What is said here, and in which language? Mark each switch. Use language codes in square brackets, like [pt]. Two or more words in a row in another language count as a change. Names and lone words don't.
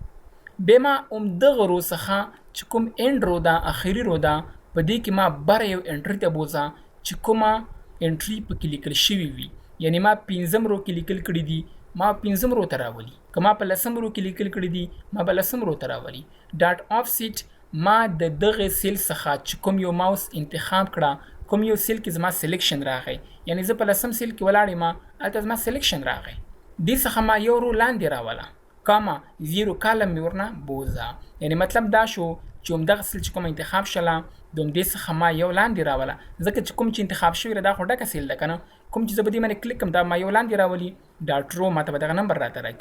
[ps] بما دغه رو څخه چې کوم [en] end row [ps] ده اخري رو ده په دې کې ما بره یو انټري ته بوځه چې کومه انټري پکې لیکل شوي وي یعنی ما 5 رو کې لیکل کړي دي ما 5 رو ته راولي، که ما په 10 رو کې لیکل کړي دي ما په 10 رو ته راولي. [en] dot offset [ps] ما د دغه سیل څخه چې کوم یو ماوس انتخاب کړه کوم یو سیل کې زما سلیکشن راغی یعنی زه په 10 سیل کې ولاړ یم هلته زما سلیکشن راغی دې څخه ما یو رو لاندې راوله [en] comma 0 column [ps] می ورنه بوزا یعنی مطلب دا شو چې همدغه سیل چې کوم انتخاب شله د همدې څخه ما یو لاندې راوله ځکه چې کوم چې انتخاب شوی دا خو ډکه سیل ده که نه کوم چې زه په دې باندې کلیک کوم دا ما یو لاندې راولي [en] dot row [ps] ما ته به دغه نمبر راته راکړي.